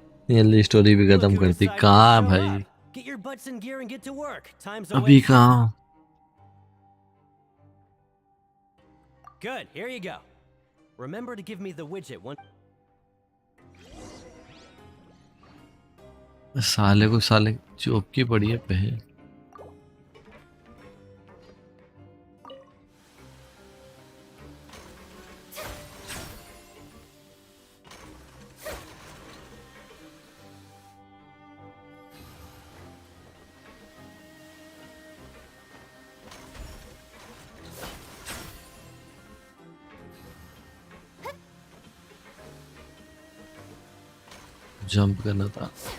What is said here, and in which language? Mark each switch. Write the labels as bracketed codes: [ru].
[hi] ये स्टोरी भी खत्म करती कहाँ है भाई [en] Get your butts in gear and get to work. Time's [hi] अभी [en] away. [hi] कहाँ [en] Good. Here you go. Remember to give me the widget once. [hi] साले को साले चौक की पड़ी है पहले जंप करना था